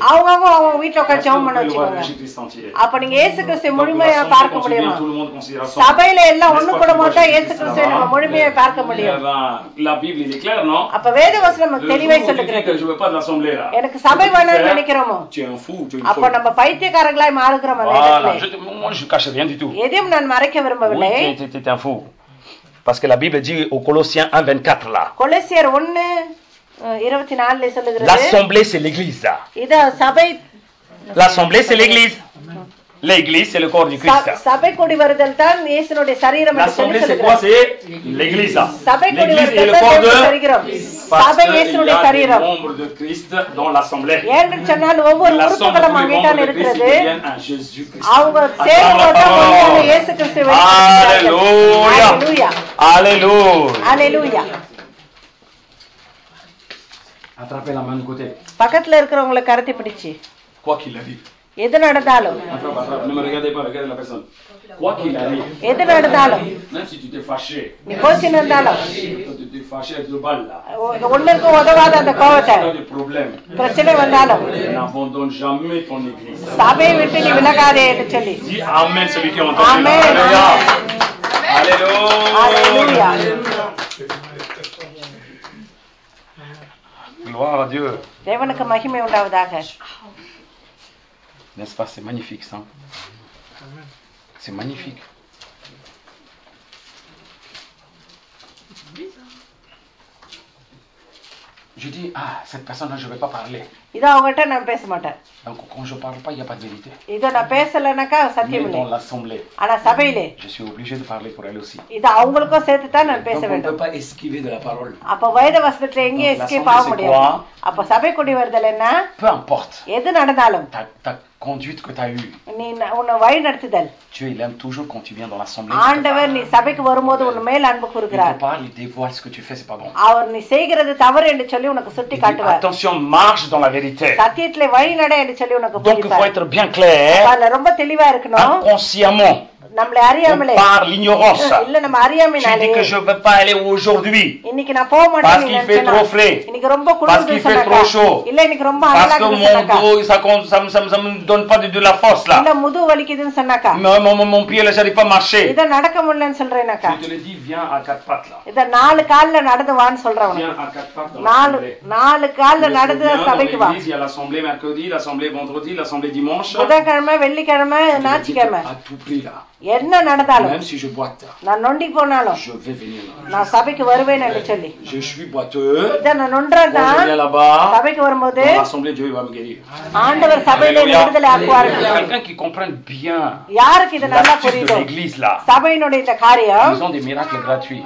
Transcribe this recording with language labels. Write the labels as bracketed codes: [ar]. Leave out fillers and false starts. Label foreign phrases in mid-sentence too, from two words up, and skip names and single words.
[ta] அவங்க வீட்டுல உட்காந்து ஜெபம் பண்ண [fr] Est-ce que vous pouvez [ta] வச்சுக்கோங்க. [fr] voir Jésus-Christ entier? [ta] அப்ப நீங்க இயேசு கிறிஸ்துவை [fr] Donc, [ta] முழுமையா [fr] l'assemblée, [ta] பார்க்க [fr] quand tu [ta] முடியுமா? [fr] viens, tout le monde considère ça. [ta] சபையில எல்லாம் [fr] N'est-ce [ta] ஒண்ணு [fr] pas [ta] கூட [fr] que [ta] மாட்டா [fr] tu vois [ta] இயேசு [fr] Jésus-Christ [ta] கிறிஸ்துவை [fr] là-bas? [ta] நம்ம முழுமையா பார்க்க [fr] Eh [ta] முடியும். [fr] ben, la Bible, il est clair, non? [ta] அப்ப வேத வசனம் [fr] Le jour [ta] தெளிவாய் [fr] où tu dis [ta] சொல்லுகிறது. [fr] que je veux pas de l'assemblée là. [ta] எனக்கு சபை வேணும்னு நினைக்கிறோமோ [fr] Tu es un fou, tu es une [ta] அப்ப [fr] folle. [ta] நம்ம பைத்தியக்காரங்களாய் மாறுகிறோம் அந்த [fr] Voilà. [ta] இடத்துல. [fr] Moi, je cache rien du tout. [ta] எதையும் நான் மறைக்க விரும்பவில்லை. [fr] Oui, tu es un fou. Parce que la Bible dit au Colossiens 1:24 là. [ta] கொலோசியர் 1:24 சொல்லுகிறது. [fr] L'assemblée, c'est l'église. [ta] இத சபை [fr] L'assemblée, c'est l'église. L'église, c'est le corps du Christ. [ta] சபை கூடி வருதல் தான் இயேசுனுடைய சரீரம் என்று சொல்லி [fr] L'assemblée, c'est quoi? [ta] சொல்கிறார். [fr] C'est l'église là. [ta] சபை கூடி [fr] L'église est [ta] வருதல் [fr] le [ta] தான் [fr] corps [ta] தேவனுடைய [fr] de... [ta] சரீரம். [fr] Parce [ta] சபை [fr] qu'il y [ta] இயேசுனுடைய [fr] a des [ta] சரீரம். [fr] membres de Christ dans l'assemblée. [ta] ஏன்னு சொன்னால் ஒவ்வொரு [fr] La somme de tous [ta] உறுப்புகளும் [fr] les [ta] அங்கேதான் [fr] membres de Christ [ta] இருக்கிறது. [fr] deviennent un Jésus-Christ. [ta] அவங்க [fr] Attends [ta] சேர்ந்து [fr] la [ta] வந்தா [fr] parole. [ta] இயேசு கிறிஸ்துவை [fr] Alléluia. Alléluia. Alléluia. Alléluia. Attrapez la main de côté. [ta] பக்கத்துல இருக்கிறவங்களை கரத்தி பிடிச்சு [fr] Quoi qu'il arrive. [ta] எது நடந்தாலும் [fr] Attrape. Ne me regardez pas, regardez la personne. Quoi qu'il arrive. [ta] எது நடந்தாலும் [fr] Même si tu t'es fâché. [ta] நீ கோச்சின்னு இருந்தாலும் [fr] Tu t'es fâché avec le bal là. [ta] ஒண்ணுக்கு உதவாத அந்த கோவத்தை [fr] Tu as des problèmes. [ta] பிரச்சனை வந்தாலும் [fr] N'abandonne jamais ton église. [ta] சபையை விட்டு நீ விலகாதே என்று சொல்லி [fr] Dis Amen celui qui a entendu. Amen. Alléluia. Alléluia. Gloire à Dieu. [ta] தேவனுக்கு மகிமை உண்டாவதாக. [fr] N'est-ce pas? C'est magnifique ça. C'est magnifique. Je dis, ah, cette personne-là, je ne vais pas parler. [ta] இது அவங்ககிட்ட நான் பேச மாட்டேன். [fr] Donc, quand je ne parle pas, il n'y a pas de vérité. [ta] இதை நான் பேசலைனாக்கா சத்தியம் [fr] Mais [ta] இல்லை. [fr] dans l'assemblée, [ta] ஆனா சபையிலே [fr] je suis obligé de parler pour elle aussi. [ta] இது அவங்களுக்கும் சேர்த்து தான் நான் பேச [fr] Donc on ne [ta] வேண்டும். [fr] peut pas esquiver de la parole. [ta] அப்ப வேத வசனத்துல எங்கேயும் [fr] Donc, [ta] எஸ்கேப் ஆக [fr] l'assemblée, c'est [ta] முடியாது. [fr] quoi? [ta] அப்ப சபை கூடி வருதல் என்ன? [fr] Peu importe [ta] எது நடந்தாலும் [fr] ta conduite que tu as eue, [ta] நீ உன்னை வழி நடத்துதல் [fr] Dieu, il aime toujours quand tu viens dans l'assemblée. [ta] ஆண்டவர் நீ சபைக்கு வரும்போது உன் மேல் அன்பு [fr] Il [ta] கூறுகிறார். [fr] te parle, il dévoile ce que tu fais, c'est pas bon. [ta] அவர் நீ செய்கிறது தவறு என்று சொல்லி உனக்கு சுட்டி [fr] Il dit, [ta] காட்டுவார். [fr] attention, marche dans la vérité. [ta] சத்தியத்திலே வழி நட என்று சொல்லி உனக்கு [fr] Donc, il faut [ta] புரிவார். [fr] être bien clair, [ta] அதுல ரொம்ப தெளிவா இருக்கணும். [fr] inconsciemment. [ta] நம்மளை [fr] On [ta] அறியாமலே [fr] parle l'ignorance. [ta] இல்ல நம்ம [fr] Tu [ta] அறியாமைனாலே [fr] dis que je ne veux pas aller aujourd'hui [ta] இன்னைக்கு நான் போக [fr] parce [ta] மாட்டேன் [fr] qu'il fait trop frais, [ta] இன்னைக்கு ரொம்ப [fr] parce [ta] குளிர்ந்து [fr] qu'il fait trop chaud, [ta] இல்ல இன்னைக்கு ரொம்ப [fr] parce [ta] அனலா [fr] que [ta] இருக்குன்னு [fr] mon [ta] சொன்னாக்கா [fr] dos, ça me donne pas de la force là. [ta] இல்ல முது வலிக்குதுன்னு சொன்னாக்கா [fr] Mon pied là, j'arrive pas à marcher. [ta] இத நடக்க முடியலன்னு சொல்றேனாக்கா [fr] Je te le dis, viens à quatre pattes là. [ta] இத 4 கால்ல நடந்து வான்னு சொல்றவன் [fr] Viens à quatre pattes dans l'assemblée. [ta] 4 கால்ல [fr] Mais [ta] நடந்து [fr] viens dans [ta] சபைக்கு வா. [fr] l'église, il y a l'assemblée mercredi, l'assemblée vendredi, l'assemblée dimanche. [ta] புதன்கிழமை வெள்ளிக்கிழமை [fr] Je te le dis [ta] ஞாயிற்றுக்கிழமை [fr] à tout prix là. [ta] என்ன நடந்தாலும் [fr] Même si je boite, [ta] நான் நொண்டி போனாலும் [fr] je vais venir là. [ta] நான் சபைக்கு வருவேன் என்று சொல்லி [fr] Je suis boiteux. [ta] இத நான் நொன்றதா [fr] Quand je viens là-bas, [ta] சபைக்கு வரும்போது [fr] dans l'assemblée, Dieu va me guérir. [ta] ஆண்டவர் சபையிலே [fr] Alléluia. [ta] விடுதலை ஆக்குவார்கள். [fr] Quelqu'un qui comprenne bien [ta] யாருக்கு இது நல்லா [fr] l'astuce de [ta] புரியுதோ [fr] l'église là. [ta] சபையினுடைய இந்த காரியம் [fr] Ils ont des miracles gratuits.